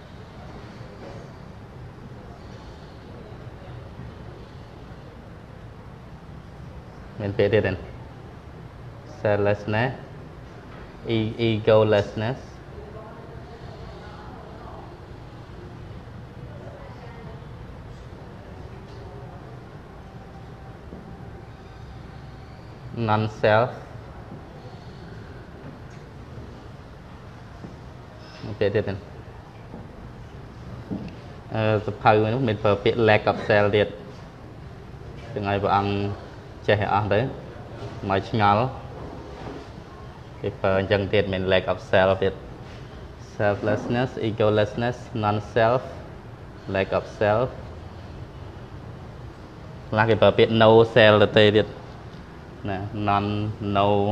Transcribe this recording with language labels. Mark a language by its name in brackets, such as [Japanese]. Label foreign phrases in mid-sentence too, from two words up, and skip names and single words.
[Khmer] មានពាក្យទៀតទេ [English] selflessness egolessness non self [Khmer] ពាក្យទៀតទេ សភៅនោះមានប្រើពាក្យ [English] lack of self [Khmer] ទៀតចឹងឲ្យព្រះអង្គចេះឲ្យអស់ទៅមកឆ្ងល់គេប្រើអញ្ចឹងទៀតមាន [English] lack of self [Khmer] ទៀត [English] selflessness egolessness non self lack of self [Khmer] ខ្លះគេប្រើពាក្យ [English] no self [Khmer] ទៅទៀតណា [English] non no